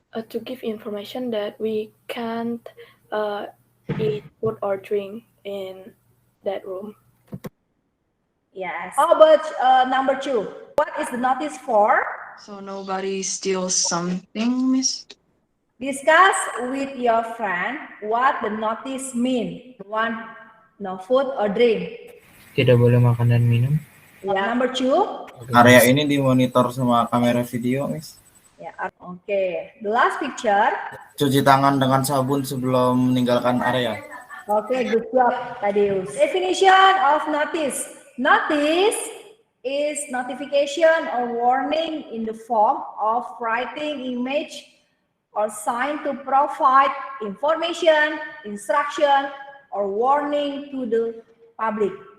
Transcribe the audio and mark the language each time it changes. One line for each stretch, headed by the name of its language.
English: To give information that we can't eat food or drink in that room. Yes. How about number 2? What is the notice for? So nobody steals something, Miss. Discuss with your friend what the notice mean. One, no food or drink.
Indonesian: Tidak boleh makan dan minum.
English: Yeah. Number 2.
Indonesian: Area ini dimonitor sama kamera video, Miss.
English: Yeah. Okay. The last picture.
Indonesian: Cuci tangan dengan sabun sebelum meninggalkan area.
English: Okay. Good job, Tadeus. Definition of notice. Notice is notification or warning in the form of writing, image, or sign to provide information, instruction, or warning to the public.